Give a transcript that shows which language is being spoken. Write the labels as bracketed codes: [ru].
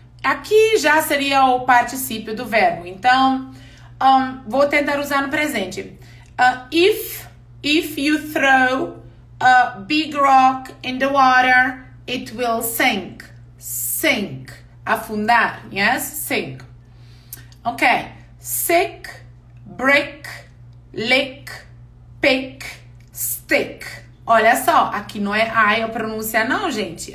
[pt] Aqui já seria o particípio do verbo. Então, vou tentar usar no presente. [en] If If you throw a big rock in the water, it will sink. Sink. Afundar. Yes? Sink. Okay. Sick, brick, lick, pick, stick. [pt] Olha só, aqui não é I a pronúncia não, gente.